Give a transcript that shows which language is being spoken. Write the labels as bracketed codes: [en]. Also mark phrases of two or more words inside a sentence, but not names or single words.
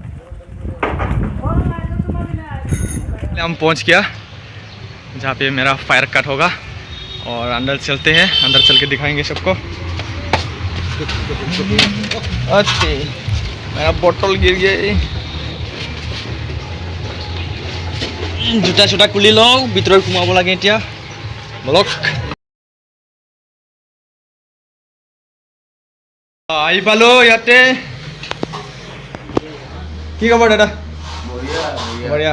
[hi] हम पहुँच गया जहाँ पे मेरा फायर कार्ट होगा। और अंदर चलते हैं, अंदर चल के दिखाएंगे सबको। अच्छे मेरा बोतल गिर गया। [as] জোতা চোতা খুলি লওঁ, ভিতৰত সোমাব লাগে এতিয়া। বলক আহি পালো ইয়াতে। কি খবৰ দাদা? বঢ়িয়া।